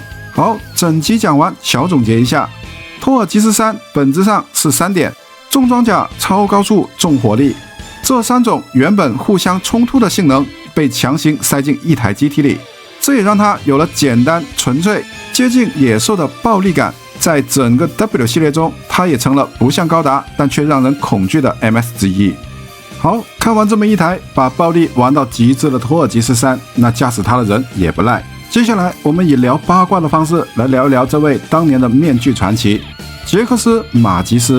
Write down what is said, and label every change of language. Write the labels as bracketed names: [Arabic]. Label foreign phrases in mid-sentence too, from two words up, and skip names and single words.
[Chinese] 好，整集講完，小總結一下，托爾吉斯3本質上是3點：重裝甲、超高速、重火力。這3種原本互相衝突的性能被強行塞進一台機體裡，這也讓它有了簡單、純粹、接近野獸的暴力感。在整個 W 系列中，它也成了不像高達但卻讓人恐懼的 MS 之一。好，看完這麼一台把暴力玩到極致的托爾吉斯3，那駕駛它的人也不賴。接下來我們以聊八卦的方式來聊一聊這位當年的面具傳奇傑克斯·馬吉斯。